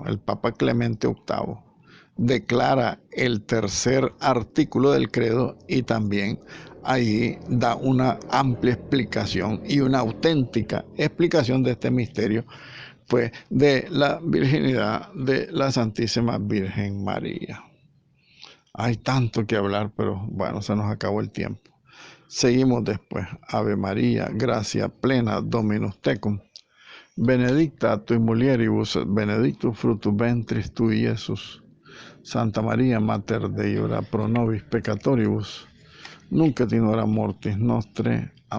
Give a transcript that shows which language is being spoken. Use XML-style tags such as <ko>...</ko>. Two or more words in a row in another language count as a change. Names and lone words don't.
<es>El Papa Clemente VIII declara el tercer artículo del credo y también ahí da una amplia explicación y una auténtica explicación de este misterio, pues, de la virginidad de la Santísima Virgen María. Hay tanto que hablar, pero bueno, se nos acabó el tiempo. Seguimos después.</es> <la>Ave María, gracia plena, Dominus tecum. Benedicta tui mulieribus, benedictus fructus ventris tui, Iesus. Santa María, Mater Dei, ora pro nobis peccatoribus, nunc et in hora mortis nostre.</la>